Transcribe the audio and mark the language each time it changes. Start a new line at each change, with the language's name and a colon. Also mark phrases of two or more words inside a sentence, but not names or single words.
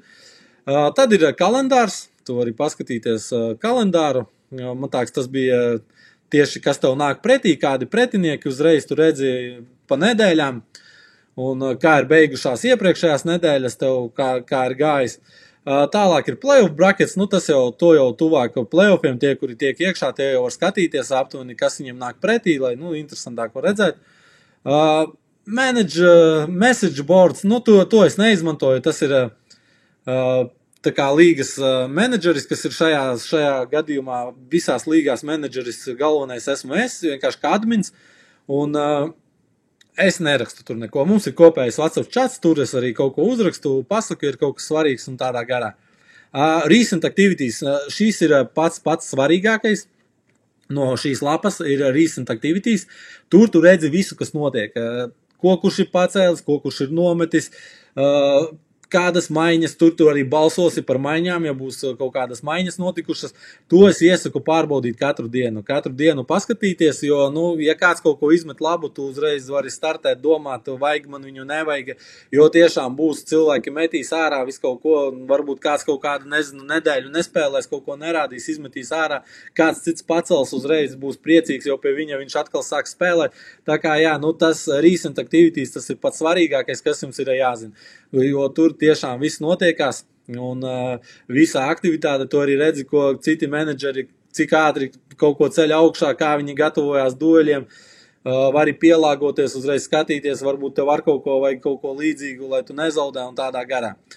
Latvian: Tad ir kalendārs, tu vari paskatīties kalendāru, man tāks tas bija tieši, kas tev nāk pretī, kādi pretinieki, uzreiz tu redzi pa nedēļām, un kā ir beigušās iepriekšējās nedēļas, tev kā ir gājis. Tālāk ir
English: playoff brackets,
Latvian: tas jau tuvāk playoffiem, tie, kuri tiek iekšā, tie jau var skatīties aptuveni, kas viņiem nāk pretī, lai, interesantāk var redzēt.
English: Message boards,
Latvian: to es neizmantoju, tas ir tā kā līgas menedžeris, kas ir šajā gadījumā visās līgās menedžeris galvenais esmu es, vienkārši kā admins, un es nerakstu tur neko. Mums ir kopējais WhatsApp chats, tur es arī kaut ko uzrakstu, pasaku, ir kaut kas svarīgs un tādā garā.
English: Recent activities,
Latvian: šīs ir pats svarīgākais no šīs lapas, ir
English: recent activities.
Latvian: Tur tu redzi visu, kas notiek. Ko kurš ir pacēlis, ko kurš ir nometis, kādas maiņas, tur arī balsosi par maiņām, ja būs kaut kādas maiņas notikušas, to es iesaku pārbaudīt katru dienu paskatīties, jo, ja kāds kaut ko izmet labu, tu uzreiz vari startēt, domāt, vajag man viņu, nevajag, jo tiešām būs cilvēki metīs ārā visu kaut ko, varbūt kāds kaut kādu, nedēļu nespēlēs, kaut ko nerādīs, izmetīs ārā, kāds cits pacels uzreiz būs priecīgs, jo pie viņa viņš atkal sāk spēlēt, tā kā, tas
English: recent activities,
Latvian: tas ir pats svarīgākais, kas jums ir jāzina, jo tur tiešām viss notiekās, un visā aktivitāte to arī redzi, ko citi menedžeri, cik ātri kaut ko ceļ augšā, kā viņi gatavojās dueļiem, vari pielāgoties, uzreiz skatīties, varbūt tev ar kaut ko vajag kaut ko līdzīgu, lai tu nezaudē un tādā garā.